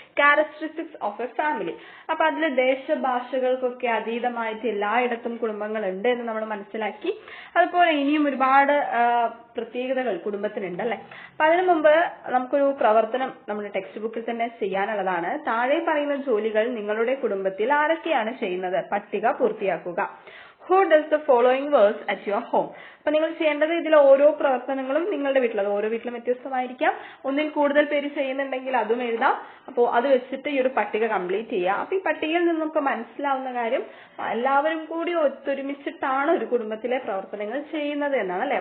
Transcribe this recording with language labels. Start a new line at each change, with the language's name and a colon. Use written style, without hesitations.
English: Characteristics of a family.
Malayalam: അപ്പൊ അതിൽ ദേശഭാഷകൾക്കൊക്കെ അതീതമായിട്ട് എല്ലായിടത്തും കുടുംബങ്ങൾ ഉണ്ട് എന്ന് നമ്മൾ മനസ്സിലാക്കി. അതുപോലെ ഇനിയും ഒരുപാട് പ്രത്യേകതകൾ കുടുംബത്തിനുണ്ട്, അല്ലെ? അപ്പൊ അതിനു മുമ്പ് നമുക്കൊരു പ്രവർത്തനം നമ്മുടെ ടെക്സ്റ്റ് ബുക്കിൽ തന്നെ ചെയ്യാനുള്ളതാണ്. താഴെ പറയുന്ന ജോലികൾ നിങ്ങളുടെ കുടുംബത്തിൽ ആരൊക്കെയാണ് ചെയ്യുന്നത്? പട്ടിക പൂർത്തിയാക്കുക.
English: Who does the following works at your home?
Malayalam: അപ്പൊ നിങ്ങൾ ചെയ്യേണ്ടത് ഇതിൽ ഓരോ പ്രവർത്തനങ്ങളും നിങ്ങളുടെ വീട്ടിൽ, അത് ഓരോ വീട്ടിലും വ്യത്യസ്തമായിരിക്കാം. ഒന്നിൽ കൂടുതൽ പേര് ചെയ്യുന്നുണ്ടെങ്കിൽ അതും എഴുതാം. അപ്പോൾ അത് വെച്ചിട്ട് ഈ ഒരു പട്ടിക കംപ്ലീറ്റ് ചെയ്യുക. അപ്പൊ ഈ പട്ടികയിൽ നിന്ന് നമുക്ക് മനസ്സിലാവുന്ന കാര്യം എല്ലാവരും കൂടി ഒത്തൊരുമിച്ചിട്ടാണ് ഒരു കുടുംബത്തിലെ പ്രവർത്തനങ്ങൾ ചെയ്യുന്നത് എന്നാണ്, അല്ലെ?